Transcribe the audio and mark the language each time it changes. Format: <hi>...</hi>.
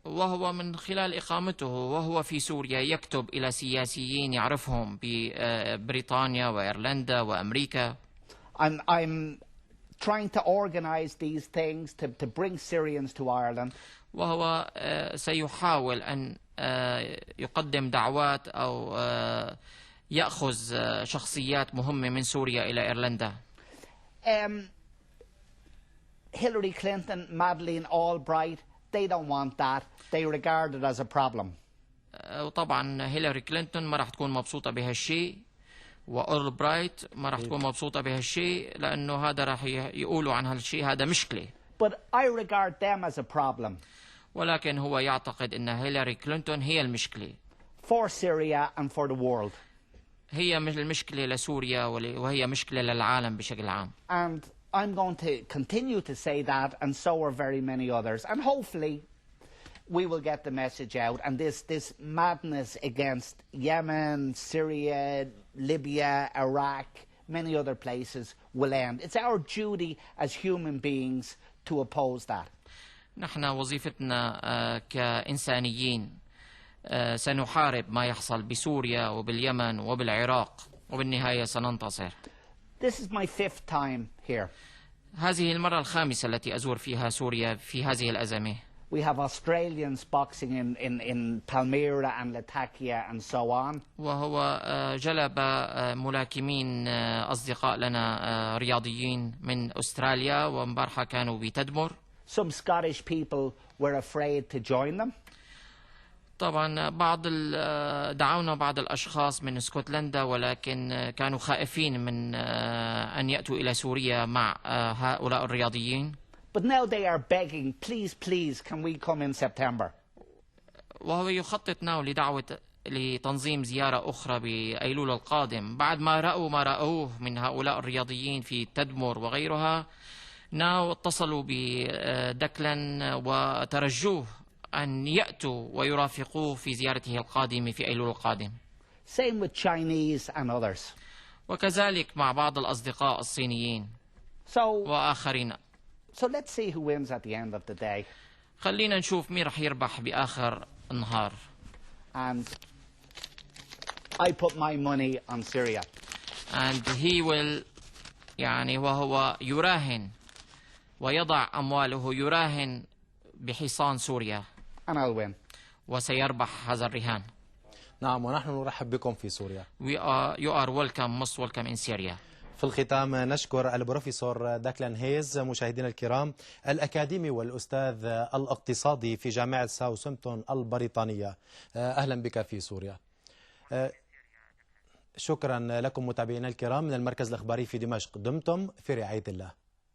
<ar>وهو من خلال إقامته وهو في سوريا يكتب إلى سياسيين يعرفهم ببريطانيا وإيرلندا وأمريكا.</ar> <en>I'm trying to organize these things to bring Syrians to Ireland.</en> <ar>وهو سيحاول أن يقدم دعوات أو يأخذ شخصيات مهمة من سوريا إلى إيرلندا.</ar> <en>Hillary Clinton, Madeleine Albright, they don't want that. They regard it as a problem.</en> <ar>وطبعا هيلاري كلينتون ما راح تكون مبسوطة بهالشيء، وأولبرايت ما راح تكون مبسوطة بهالشيء، لأنه هذا راح يقولوا عن هالشيء هذا مشكلة.</ar> <en>But I regard them as a problem.</en> <ar>ولكن هو يعتقد أن هيلاري كلينتون هي المشكلة.</ar> <en>For Syria and for the world.</en> <ar>هي المشكلة لسوريا وهي مشكلة للعالم بشكل عام.</ar> <en>And I'm going to continue to say that, and so are very many others. And hopefully we will get the message out, and this madness against Yemen, Syria, Libya, Iraq, many other places will end. It's our duty as human beings to oppose that.</en> <ar>نحن وظيفتنا كإنسانيين سنحارب ما يحصل بسوريا وباليمن وبالعراق، وبالنهاية سننتصر.</ar> <en>This is my 5th time here.</en> <ar>هذه المرة الخامسة التي أزور فيها سوريا في هذه الأزمة.</ar> <en>We have Australians boxing in Palmyra and Latakia and so on.</en> <ar>وهو جلب ملاكمين أصدقاء لنا رياضيين من أستراليا، ومبارحة كانوا بتدمر.</ar> <en>Some Scottish people were afraid to join them.</en> <ar>طبعا دعونا بعض الأشخاص من اسكتلندا، ولكن كانوا خائفين من أن يأتوا إلى سوريا مع هؤلاء الرياضيين.</ar> <en>But now they are begging, please, can we come in September?</en> <ar>وهو يخطط ناو لتنظيم زيارة أخرى بأيلول القادم بعد ما رأوا ما رأوه من هؤلاء الرياضيين في تدمر وغيرها. ناو اتصلوا بديكلن وترجوه أن يأتوا ويرافقوه في زيارته القادمة في أيلول القادم.</ar> <en>Same with Chinese and others.</en> <ar>وكذلك مع بعض الأصدقاء الصينيين وآخرين.</ar> <en>So let's see who wins at the end of the day.</en> <ar>خلينا نشوف مين رح يربح بآخر النهار.</ar> <en>And I put my money on Syria. And he will</en> <ar>وهو يراهن ويضع أمواله يراهن بحصان سوريا.</ar> <en>And I'll win.</en> <ar>وسيربح هذا الرهان. نعم، ونحن نرحب بكم في سوريا.</ar> <en>You are welcome, most welcome in Syria.</en> <ar>في الختام نشكر البروفيسور ديكلن هيز مشاهدينا الكرام، الأكاديمي والأستاذ الاقتصادي في جامعة ساوثهامبتون البريطانية. أهلا بك في سوريا. شكرا لكم متابعينا الكرام من المركز الإخباري في دمشق، دمتم في رعاية الله.</ar>